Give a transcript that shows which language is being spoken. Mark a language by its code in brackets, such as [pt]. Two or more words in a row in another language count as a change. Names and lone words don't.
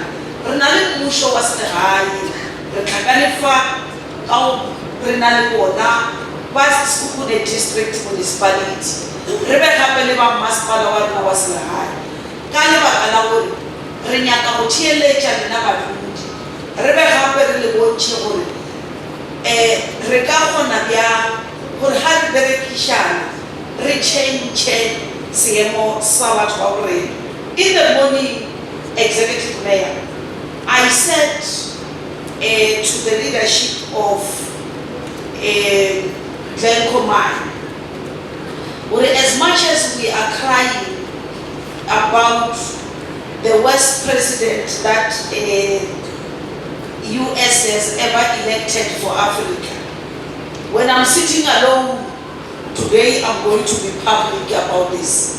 [nso] Re na le mmusho wa selegae, re tlhakane fa ka re na le bona ba Sekhukhune district municipality, re be gape le ba masepala wa rona wa selegae ka lebaka la gore re nyaka go theeletša lena badudi, re be gape re le bontšhe gore re ka kgona bjang gore ga re berekišana re tšhentšhe seemo sa batho ba borena. [en] In the morning, Executive Mayor, I said to the leadership of Glencoe, as much as we are crying about the worst president that US has ever elected for Africa, when I'm sitting alone today, I'm going to be public about this.